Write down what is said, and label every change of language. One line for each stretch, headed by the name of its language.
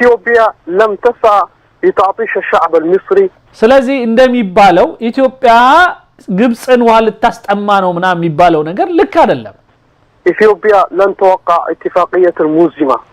Arabic: ኢትዮጵያ لم تسعى لتعطيش الشعب المصري.
Amharic: ስለዚህ እንደሚባለው ኢትዮጵያ ግብፅን ውሃ ልታስጠማ ነው ምናምን የሚባለው ነገር ልክ አይደለም።
Arabic: ኢትዮጵያ لن توقع اتفاقية الملزمة.